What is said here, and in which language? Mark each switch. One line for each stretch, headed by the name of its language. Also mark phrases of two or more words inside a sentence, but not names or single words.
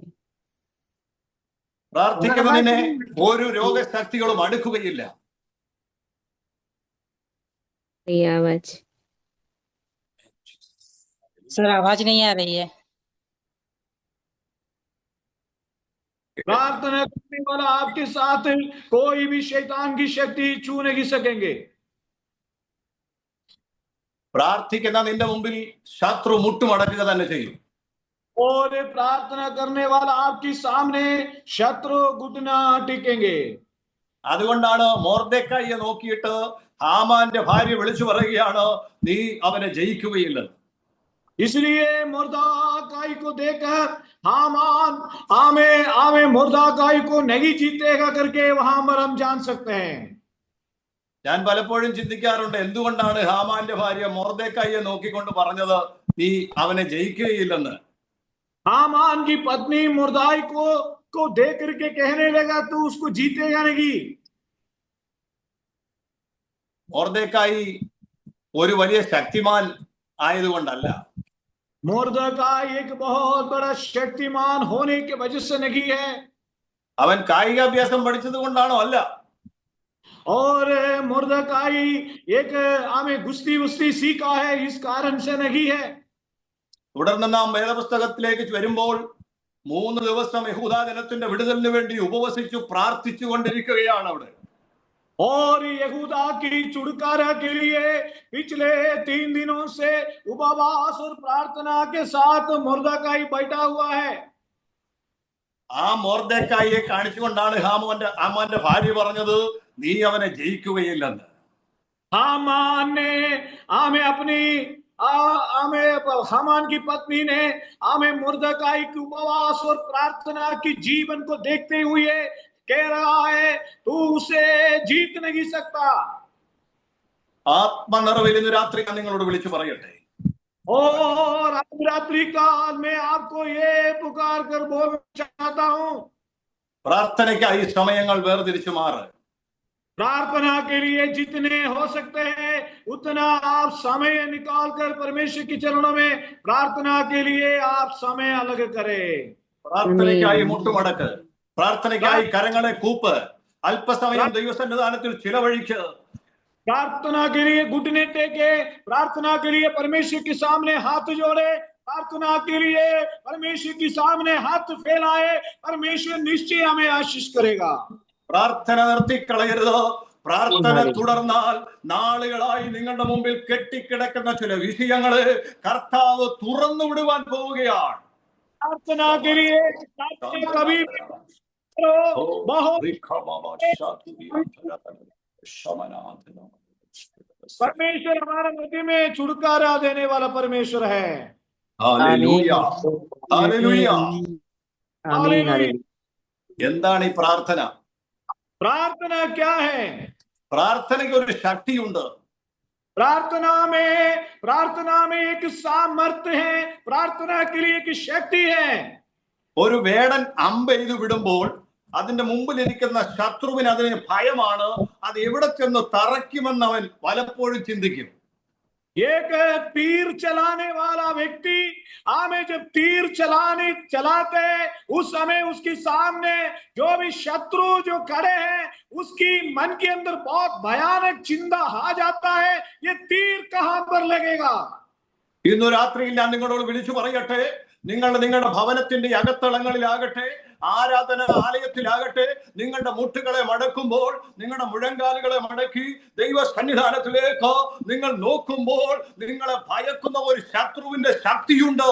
Malayalam: പ്രാർത്ഥിക്കുന്നതിനെ ഒരു രോഗശക്തികളും അടുക്കുകയില്ല.
Hindi: ये आवाज सर आवाज नहीं आ रही है. प्रार्थना करने वाला आपके साथ कोई भी शैतान की शक्ति छू नहीं सकेंगे.
Malayalam: പ്രാർത്ഥിക്കുന്ന നിന്റെ മുമ്പിൽ ശത്രു മുട്ടുമടക്കുക തന്നെ ചെയ്യും.
Hindi: और प्रार्थना करने वाला आपके सामने शत्रु घुटना टिकेंगे.
Malayalam: അതുകൊണ്ടാണ് മൊർദെഖായിയെ നോക്കിയിട്ട് ഹാമാന്റെ ഭാര്യ വിളിച്ചു പറയുകയാണ്, നീ അവനെ ജയിക്കുകയില്ലെന്ന്.
Hindi: इसलिए मुर्दाकाई को देखकर हामान आमे मुर्दाकाई को नहीं जीतेगा करके वहां पर हम जान सकते हैं.
Malayalam: ഞാൻ പലപ്പോഴും ചിന്തിക്കാറുണ്ട്, എന്തുകൊണ്ടാണ് ഹാമാന്റെ ഭാര്യ മൊർദെഖായിയെ നോക്കിക്കൊണ്ട് പറഞ്ഞത് നീ അവനെ ജയിക്കുകയില്ലെന്ന്.
Hindi: हामान की पत्नी मुर्दाई को देख करके कहने लगा तू उसको जीतेगा नहीं.
Malayalam: മൊർദെഖായി ഒരു വലിയ ശക്തിമാൻ ആയതുകൊണ്ടല്ല,
Hindi: मुर्दकाई एक बहुत बड़ा शक्तिमान होने की वजह से नहीं है.
Malayalam: അവൻ കായികാഭ്യാസം പഠിച്ചത് കൊണ്ടാണോ? അല്ല.
Hindi: और मुर्दकाई एक आमे गुस्ती सीखा है, इस कारण से नहीं है.
Malayalam: തുടർന്ന് നാം വേദപുസ്തകത്തിലേക്ക് വരുമ്പോൾ 3 ദിവസം യഹൂദാ ജനത്തിന്റെ വിടുതലിന് വേണ്ടി ഉപവസിച്ചു പ്രാർത്ഥിച്ചു കൊണ്ടിരിക്കുകയാണ് അവിടെ.
Hindi: और यहूदा की छुटकारा के लिए पिछले 3 दिनों से उपवास और प्रार्थना के साथ मुर्दकाई बैठा हुआ है.
Malayalam: ആ മൊർദെഖായിയെ കാണിച്ചുകൊണ്ടാണ് ഹാമാന്റെ ഭാര്യ പറഞ്ഞത് നീ അവനെ ജയിക്കുകയില്ലെന്ന്.
Hindi: हामान ने हामान की पत्नी ने मुर्दकाई की उपवास और प्रार्थना की जीवन को देखते हुए कह रहा है तू उसे जीत नहीं सकता.
Malayalam: ആത്മനിറവിൽ ഇന്ന് രാത്രി ഞാൻ നിങ്ങളോട് വിളിച്ചു പറയട്ടെ,
Hindi: और आज रात्रि काल में आपको ये पुकार कर बोलना चाहता हूं,
Malayalam: പ്രാർത്ഥനയ്ക്കായി സമയങ്ങൾ വേർതിരിച്ചു മാറ്.
Hindi: प्रार्थना के लिए जितने हो सकते हैं उतना आप समय निकाल कर परमेश्वर के चरणों में प्रार्थना के लिए आप समय अलग करें.
Malayalam: പ്രാർത്ഥനയ്ക്കായി മുട്ടുമടക്ക്, പ്രാർത്ഥനയ്ക്കായി കരങ്ങളെ കൂപ്പ്, അല്പസമയം ദൈവസന്നിധാനത്തിൽ ചിലവഴിക്ക്.
Hindi: प्रार्थना के लिए घुटने टेके, प्रार्थना के लिए परमेश्वर के सामने हाथ जोड़े, प्रार्थना के लिए परमेश्वर के सामने हाथ फैलाए. परमेश्वर निश्चय हमें आशीष करेगा.
Malayalam: പ്രാർത്ഥന നിർത്തിക്കളയരുത്. പ്രാർത്ഥന തുടർന്നാൽ നാളുകളായി നിങ്ങളുടെ മുമ്പിൽ കെട്ടിക്കിടക്കുന്ന ചില വിഷയങ്ങള് കർത്താവ് തുറന്നു വിടുവാൻ പോവുകയാണ്.
Hindi: प्रार्थना के लिए कभी बहुत परमेश्वर हमारे मध्य में छुटकारा देने वाला परमेश्वर है.
Malayalam: ഹല്ലേലൂയ, ഹല്ലേലൂയ.
Hindi: हालेलुया.
Malayalam: എന്താണ് ഈ പ്രാർത്ഥന?
Hindi: प्रार्थना क्या है?
Malayalam: പ്രാർത്ഥനയ്ക്ക് ഒരു ശക്തിയുണ്ട്.
Hindi: प्रार्थना में एक सामर्थ्य है. प्रार्थना के लिए एक शक्ति है.
Malayalam: ഒരു വേടൻ അമ്പെയ്തു വിടുമ്പോൾ അതിന്റെ മുമ്പിലിരിക്കുന്ന ശത്രുവിന് അതിന് ഭയമാണ്. അത് എവിടെ ചെന്ന് തറയ്ക്കുമെന്ന് അവൻ പലപ്പോഴും ചിന്തിക്കും.
Hindi: एक तीर चलाने वाला व्यक्ति हमें जब तीर चलाते उस समय उसके सामने जो भी शत्रु जो खड़े हैं उसकी मन के अंदर बहुत भयानक चिंता आ जाता है, ये तीर कहां पर लगेगा.
Malayalam: ഇന്നു രാത്രിയിൽ ഞാൻ നിങ്ങളോട് വിളിച്ചു പറയട്ടെ, നിങ്ങളുടെ ഭവനത്തിന്റെ അകത്തളങ്ങളിലാകട്ടെ, ആരാധന ആലയത്തിലാകട്ടെ, നിങ്ങളുടെ മുട്ടുകളെ മടക്കുമ്പോൾ, നിങ്ങളുടെ മുഴങ്കാലുകളെ മടക്കി ദൈവ സന്നിധാനത്തിലേക്ക് നിങ്ങൾ നോക്കുമ്പോൾ നിങ്ങളെ ഭയക്കുന്ന ഒരു ശത്രുവിന്റെ ശക്തിയുണ്ട്.